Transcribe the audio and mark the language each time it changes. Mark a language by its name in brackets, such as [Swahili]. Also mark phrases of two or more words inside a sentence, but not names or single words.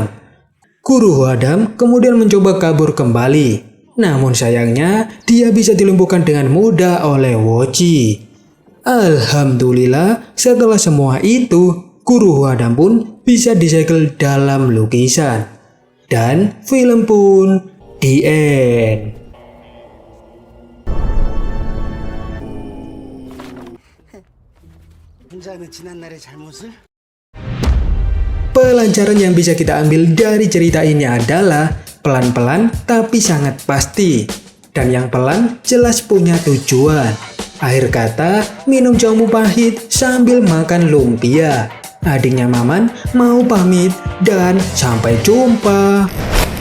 [Indonesian] Guru Huadam kemudian mencoba kabur kembali. Namun sayangnya, dia bisa dilumpuhkan dengan mudah oleh Woji. Alhamdulillah, setelah semua itu, Guru Huadam pun bisa disegel dalam lukisan. Dan film pun [English] the end. [Korean] 혼자는 지난날의 잘못을 [Indonesian] Pelajaran yang bisa kita ambil dari cerita ini adalah pelan-pelan tapi sangat pasti. Dan yang pelan jelas punya tujuan. Akhir kata, minum jamu pahit sambil makan lumpia. Adiknya Maman mau pamit dan sampai jumpa.